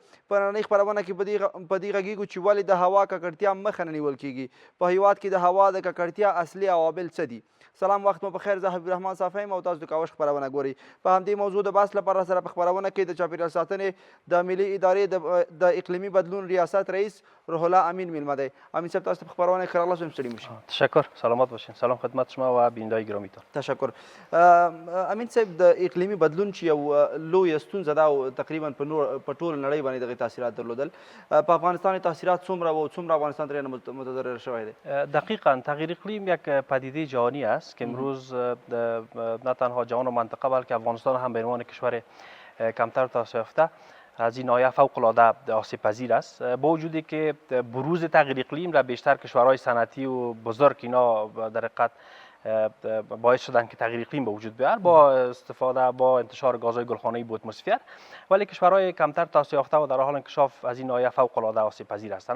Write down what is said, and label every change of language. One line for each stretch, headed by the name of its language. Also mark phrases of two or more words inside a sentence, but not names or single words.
Pashto: په نننۍ خپرونه کې په دې غږیږو چې ولې د هوا ککړتیا مخه نه نیول کیږي، په هیواد کې د هوا د ککړتیا اصلي عوامل څه دي. سلام، وخت مو بخیر. زه حبیب الرحمن صافی یم او تاسو د کاوش خپرونه ګورئ. په همدې موضوع د بحث لپاره سره په خپرونه کې د چاپیریال ساتنې د ملي ادارې د اقلیمي بدلون ریاست رئیس روح الله امین میلمه دی. امین صاحب، تاسو په خپرونه کې ښه راغلاست. ستړي مه شئ.
Persian: تشکر، سلامت باشین. سلام خدمت شما و بیننده‌های گرامیتان. تشکر.
Pashto: امین صاحب، د اقلیمي بدلون چې یو لویه ستونزه ده او تقریبا په ټوله نړۍ باندې دغې تاثیرات درلودل، په افغانستان تاثیرات څومره و او څومره افغانستان ترې متضرر شوی دی؟
Persian: دقیقا تغییر اقلیم یک پدیده جهانی است که امروز نه تنها جهان و منطقه بلکه افغانستان هم به عنوان کشور کمتر توسعه یافته از این ناحیه فوق العاده آسیب پذیر است. با وجودی که بروز تغییر اقلیم را بیشتر کشورهای صنعتی و بزرگ اینا در حقیقت باعث شدن که تغییر اقلیم به وجود بیاد با انتشار گازهای گلخانه‌ای به اتمسفر، ولی کشورهای کمتر توسعه یافته و در حال انکشاف از این ناحیه فوق العاده آسیب پذیر هستند.